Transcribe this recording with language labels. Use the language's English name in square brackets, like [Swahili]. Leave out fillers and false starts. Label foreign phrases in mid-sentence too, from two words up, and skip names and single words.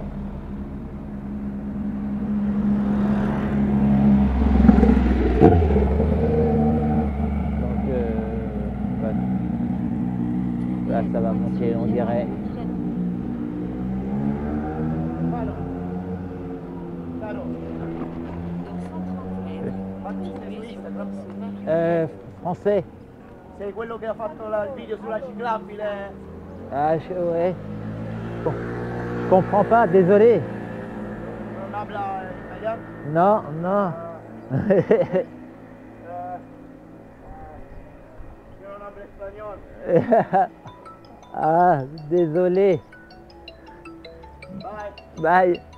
[French] Donc là ça va monter, on dirait. Dans 130 mètres, continuez sur Français. [Italian] Sei quello che ha fatto il video sulla ciclabile? [French] Ah, ouais. Bon. Je comprends pas, désolé. Non habla italien? Non, non. [Italian] Io non hablo spagnolo. [French] Ah, désolé. Bye. Bye.